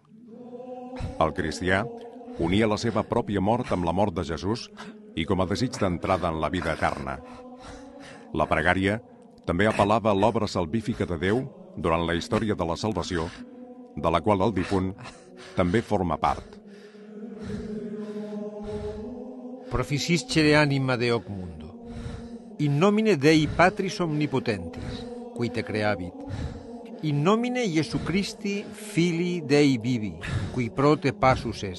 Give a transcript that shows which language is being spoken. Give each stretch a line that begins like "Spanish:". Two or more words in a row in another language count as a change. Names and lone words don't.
Catalan: El cristià unia la seva pròpia mort amb la mort de Jesús i com a desig d'entrada en la vida eterna. La pregària també apel·lava a l'obra salvífica de Déu durant la història de la salvació, de la qual el difunt també forma part.
Latin: Proficiscere anima de hoc mundo. In nomine Dei Patris omnipotentis, qui te creavit. In nomine Iesu Christi, Filii Dei vivi, qui pro te passus est.